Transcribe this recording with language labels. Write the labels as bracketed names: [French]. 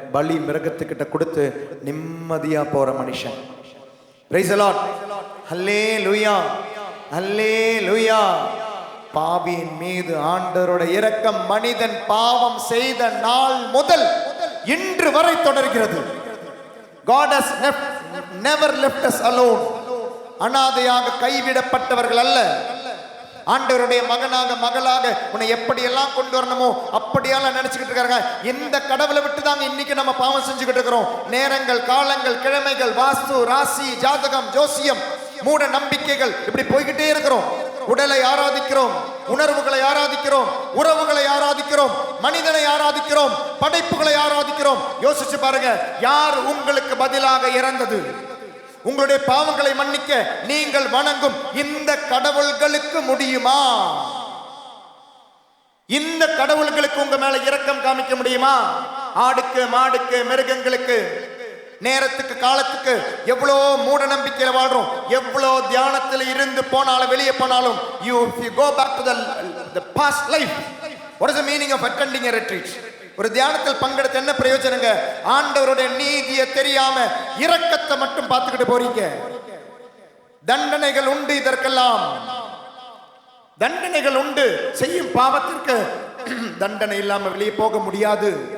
[Tamil] பலி மிருகத்துக்கிட்ட கொடுத்து நிம்மதியா போற மனுஷன். [English] Praise the Lord. [Tamil] ஹல்லேலூயா, ஹல்லேலூயா. பாவியின் மீது ஆண்டவருடைய இரக்கம் மனிதன் பாவம் செய்த நாள் முதல் இன்று வரை தொடர்கிறது. [English] God has never left us alone. [Tamil] அனாதையாக கைவிடப்பட்டவர்கள் அல்ல. ஆண்டவருடைய மகனாக மகளாக உன்னை எப்படியெல்லாம் கொண்டு வரணுமோ அப்படியெல்லாம் நினைச்சுக்கிட்டு இருக்காங்க. இந்த கடவுளை விட்டு தாங்க இன்னைக்கு நம்ம பாவம் செஞ்சுக்கிட்டு இருக்கிறோம். நேரங்கள், காலங்கள், கிழமைகள், வாஸ்து, ராசி, ஜாதகம், ஜோசியம், மூட நம்பிக்கைகள், இப்படி போய்கிட்டே இருக்கிறோம். உடலை ஆராதிக்கிறோம், உணர்வுகளை ஆராதிக்கிறோம், உறவுகளை ஆராதிக்கிறோம், மனிதனை ஆராதிக்கிறோம், படைப்புகளை ஆராதிக்கிறோம். யோசிச்சு பாருங்க, யார் உங்களுக்கு பதிலாக இறந்தது? உங்களுடைய பாவங்களை மன்னிக்க நீங்கள் வணங்கும் இந்த கடவுள்களுக்கு முடியுமா? இந்த கடவுள்களுக்கு உங்க மேல இரக்கம் காமிக்க முடியுமா? ஆடுக்கு, மாடுக்கு, மிருகங்களுக்கு, நேரத்துக்கு, காலத்துக்கு எவ்வளோ மூட நம்பிக்கையில வாழ்றோம். எவ்வளோ தியானத்தில் இருந்து போனாலும் வெளியே போனாலும், [English] if you go back to the past life, what is the meaning of attending a retreat? [Tamil] ஒரு தியானத்தில் பங்கெடுத்து என்ன பிரயோஜனங்க? ஆண்டவருடைய நீதியை தெரியாம இரக்கத்தை மட்டும் பார்த்துக்கிட்டு போறீங்க. தண்டனைகள் உண்டு, இதற்கெல்லாம் தண்டனைகள் உண்டு. செய்யும் பாவத்திற்கு தண்டனை இல்லாம வெளியே போக முடியாது.